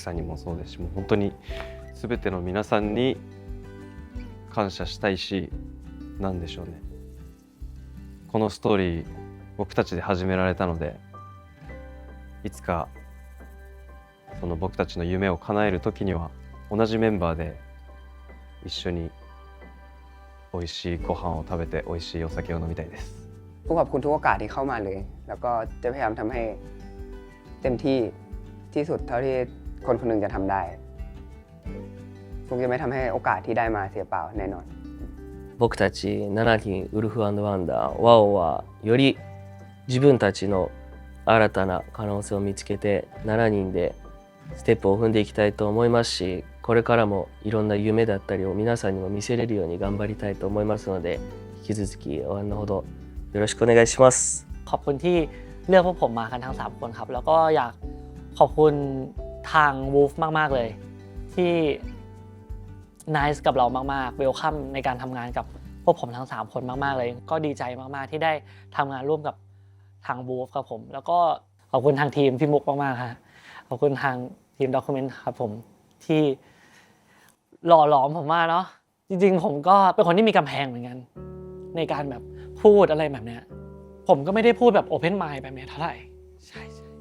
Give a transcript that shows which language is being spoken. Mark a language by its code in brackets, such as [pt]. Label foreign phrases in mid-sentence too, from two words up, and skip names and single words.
[ja] さんにもそうですし、もう本当に全ての皆さんに感謝したいし、なんでしょうね、このストーリー僕たちで始められたので、いつかその僕たちの夢を叶える時には同じメンバーで一緒に美味しいご飯を食べて美味しいお酒を飲みたいです。 [th] ขอบคุณทุกโอกาสที่เข้ามาเลยแล้วก็จะพยายามทำให้เต็มที่ที่สุดเท่าที่คนคนหนึ่งจะทำได้คงจะไม่ทำให้โอกาสที่ได้มาเสียเปล่าแน่นอน [ja] 僕たち7人ウルフ&ワンダー WOW はより自分たちの新たな可能性を見つけて7人でステップを踏んでいきたいと思いますし、これからもいろんな夢だったりを皆さんにも見せれるように頑張りたいと思いますので、引き続き応援のほどよろしくお願いします。 [th] ขอบคุณที่เลือกพวกผมมากันทั้ง3คนครับแล้วก็อยากขอบคุณทาง Wolf มากๆเลยที่ nice กับเรามากๆ welcome ในการทำงานกับพวกผมทั้ง3คนมากๆเลยก็ดีใจมากๆที่ได้ทำงานร่วมกับทางบูฟครับผมแล้วก็ขอบคุณทางทีมพี่มุกมากๆฮะขอบคุณทางทีมด็อกิเมนต์ครับผมที่หล่อหลอมผมมาเนาะจริงๆผมก็เป็นคนที่มีกำแพงเหมือนกันในการแบบพูดอะไรแบบเนี้ยผมก็ไม่ได้พูดแบบ [en] open mind [th] แบบเนี้ยเท่าไหร่ใช่